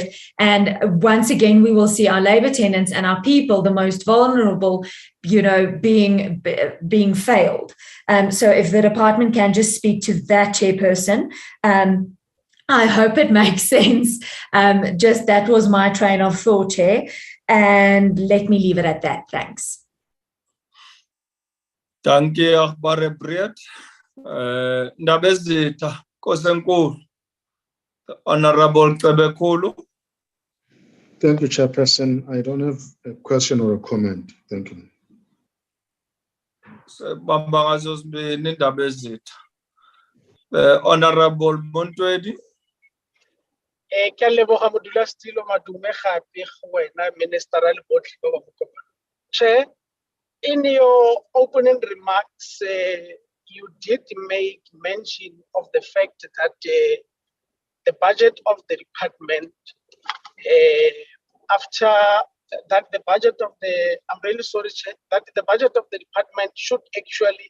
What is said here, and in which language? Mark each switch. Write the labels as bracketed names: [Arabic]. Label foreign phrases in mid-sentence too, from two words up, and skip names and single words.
[English] And once again, we will see our labor tenants and our people, the most vulnerable, being failed. So if the department can just speak to that, Chairperson, I hope it makes sense. Just that was my train of thought, Chair. And let me leave it at that. Thanks. [Afrikaans] Dankie, agbare Breed. [Zulu] Ndabezitha, Kosenkulu, Honorable Cebekulu. [English] Thank you, Chairperson. I don't have a question or a comment. Thank you. Honorable Montwedi. [Tswana] Ke a leboga modulasetilo madume gape go wena minister le botlhe ba ba mo kopang. [English] Chair, in your opening remarks, you did make mention of the fact that the budget of the department, after that, the budget of the, I'm really sorry, Chair, that the budget of the department should actually